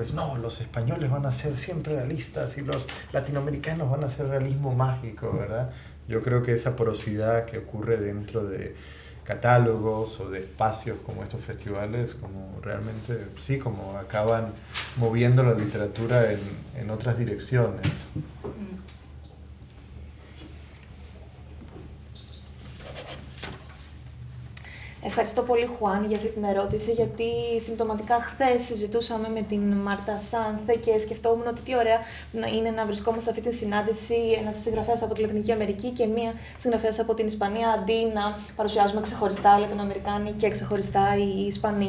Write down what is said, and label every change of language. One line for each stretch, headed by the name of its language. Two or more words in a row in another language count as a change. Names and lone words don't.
Spanish: Es, no, los españoles van a ser siempre realistas y los latinoamericanos van a ser realismo mágico, ¿verdad? Yo creo que esa porosidad que ocurre dentro de catálogos o de espacios como estos festivales, como realmente, sí, como acaban moviendo la literatura en otras direcciones.
Greek: Ευχαριστώ πολύ, Χουάν, για αυτή την ερώτηση, γιατί συμπτωματικά χθες συζητούσαμε με την Μάρτα Σάνθε και σκεφτόμουν ότι τι ωραία είναι να βρισκόμαστε σε αυτή τη συνάντηση ένας συγγραφέας από τη Λατινική Αμερική και μία συγγραφέας από την Ισπανία, αντί να παρουσιάζουμε ξεχωριστά οι Λατινοαμερικάνοι και ξεχωριστά οι Ισπανοί.